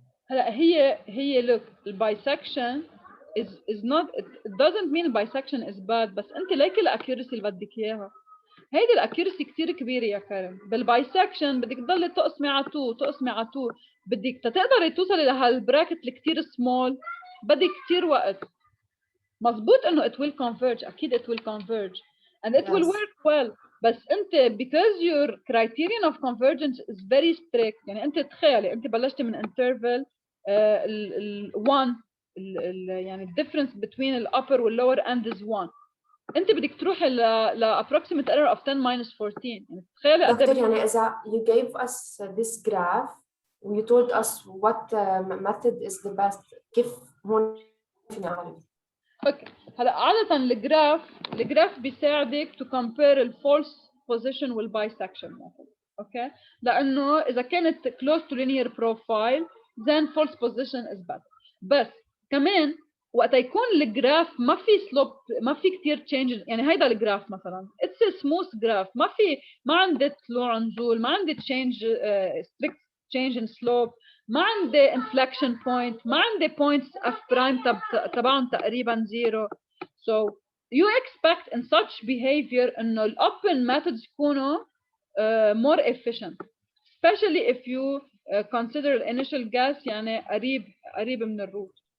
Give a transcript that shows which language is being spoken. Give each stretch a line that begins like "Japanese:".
Arabic: هلا هي
English: look
Arabic: البايسكشن
English: is not, it doesn't mean bisection is bad،
Arabic: بس انت ليك الاكيورسي اللي بدك اياها. هيدي الاكيورسي كثير كبيره يا كرم. بالبايسكشن بدك تضلي تقسمي على 2 تقسمي على 2، بدك تقدري توصلي لهالبراكت الكثير سمول بدك كثير وقت. مزبوط انه
English: it will converge،
Arabic: اكيد
English: it will converge and it will work well،
Arabic: بس انت
English: because your criterion of convergence is very strict،
Arabic: يعني انت تخيلي انت بلشتي من interval 1، يعني difference between the upper and lower end is 1. انت بدك تروحي ل approximate error of 10 minus 14. يعني تخيلي قد ايه. يعني اذا
English: you gave us this graph and you told us what method is the best،
Arabic: كيف هون فينا نعرف؟ اوكي هلا عادة الجراف بيساعدك to compare ال false position وال bisection method. اوكي لانه اذا كانت close to linear profile then false position is better. بس كمان وقت يكون الجراف ما في سلوب، ما في كثير تشينجز، يعني هيدا الجراف مثلا اتس سموث جراف، ما عندي طلوع نزول، ما عندي تشينج ستريكت تشينج ان سلوب، ما عندي انفلكشن بوينت، ما عندي بوينتس اف برايم تبعهم تقريبا زيرو.
English: So you expect in such behavior
Arabic: انه
English: الاوبن methods
Arabic: يكونوا
English: more efficient. especially if you consider initial gas
Arabic: يعني قريب من
English: الروot.